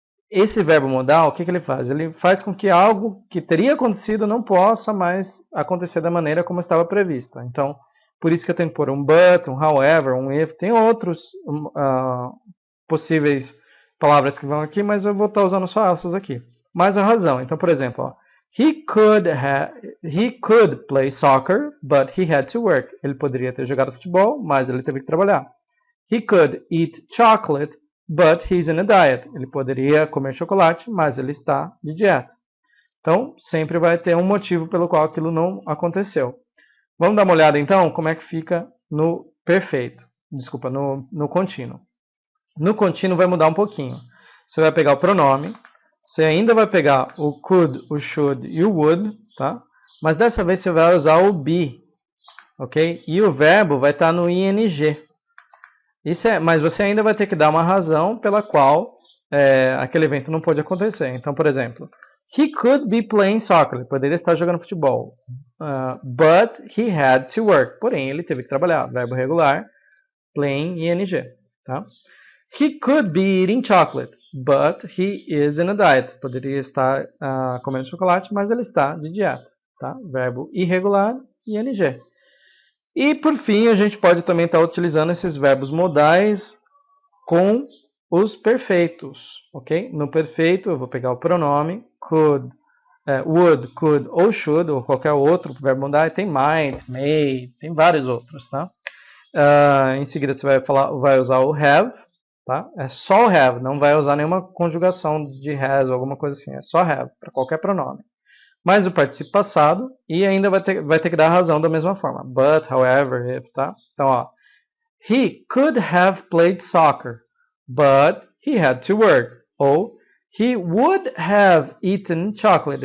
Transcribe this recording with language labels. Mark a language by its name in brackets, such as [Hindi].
[Portuguese] Esse verbo modal, o que ele faz? Ele faz com que algo que teria acontecido não possa mais acontecer da maneira como estava prevista. Então, por isso que eu tenho que pôr um but, um however, um if. Tem outros possíveis palavras que vão aqui, mas eu vou estar usando só essas aqui. Mas a razão. Então, por exemplo, ó, [English] he could play soccer, but he had to work. [Portuguese] Ele poderia ter jogado futebol, mas ele teve que trabalhar. [English] He could eat chocolate, but he's in a diet. [Portuguese] Ele poderia comer chocolate, mas ele está de dieta. Então, sempre vai ter um motivo pelo qual aquilo não aconteceu. Vamos dar uma olhada, então, como é que fica no perfeito. Desculpa, no contínuo. No contínuo vai mudar um pouquinho. Você vai pegar o pronome. Você ainda vai pegar o could, o should e o would, tá? Mas dessa vez você vai usar o be, ok? E o verbo vai estar no ing. Mas você ainda vai ter que dar uma razão pela qual aquele evento não pode acontecer. Então, por exemplo, [English] he could be playing soccer. [Portuguese] Ele poderia estar jogando futebol. [English] But he had to work. [Portuguese] Porém, ele teve que trabalhar. Verbo regular, [English] playing, ing. Tá? He could be eating chocolate, but he is in a diet. [Portuguese] Poderia estar comendo chocolate, mas ele está de dieta. Tá? Verbo irregular, ing. E, por fim, a gente pode também estar utilizando esses verbos modais com os perfeitos, ok? No perfeito, eu vou pegar o pronome, could, would, could ou should, ou qualquer outro verbo modal. Tem might, may, tem vários outros, tá? Em seguida, você vai usar o have, tá? É só o have, não vai usar nenhuma conjugação de has ou alguma coisa assim. É só have, para qualquer pronome. Mais o participio passado e ainda vai ter que dar a razão da mesma forma. But, however, if, tá? Então, ó. [English] He could have played soccer, but he had to work. Ou, he would have eaten chocolate.